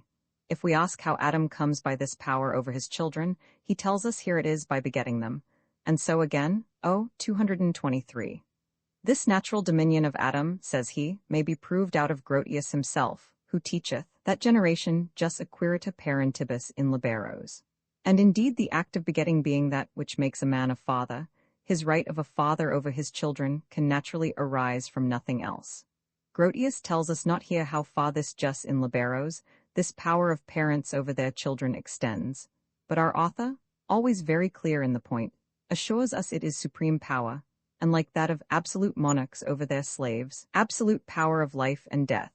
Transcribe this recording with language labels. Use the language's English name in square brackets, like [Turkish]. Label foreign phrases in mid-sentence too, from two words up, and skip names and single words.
[English] If we ask how Adam comes by this power over his children, he tells us here it is by begetting them. And so again, 223. This natural dominion of Adam, says he, may be proved out of Grotius himself, who teacheth, that generation [Latin] jus acquirita parentibus in liberos. [English] And indeed the act of begetting being that which makes a man a father, his right of a father over his children can naturally arise from nothing else. Grotius tells us not here how far this [Latin] jus in liberos, [English] this power of parents over their children extends, but our author, always very clear in the point, assures us it is supreme power, and like that of absolute monarchs over their slaves, absolute power of life and death.